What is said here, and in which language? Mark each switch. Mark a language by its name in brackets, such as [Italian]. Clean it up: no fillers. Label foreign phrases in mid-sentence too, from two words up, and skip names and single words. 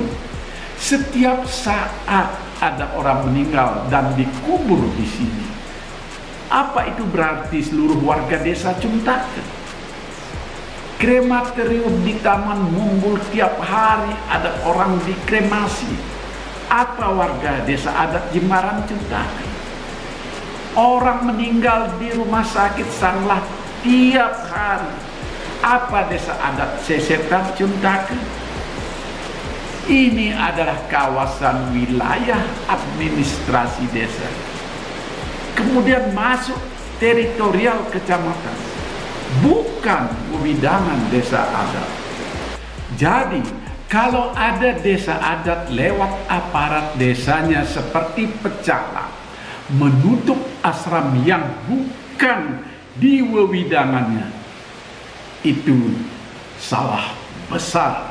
[Indonesian] Setiap saat ada orang meninggal dan dikubur di sini. Apa itu berarti seluruh warga desa Cuntaken? Krematorium di Taman Mumbul tiap hari ada orang dikremasi. Apa warga desa adat Jimbaran Cuntaken? Orang meninggal di rumah sakit Sanglah tiap hari. Apa desa adat Sesetan Cuntaken? Ini adalah kawasan wilayah administrasi desa. Kemudian masuk teritorial kecamatan, bukan wewidangan desa adat. Jadi kalau ada desa adat lewat aparat desanya seperti pecalang menutup asram yang bukan di wewidangannya, itu salah besar.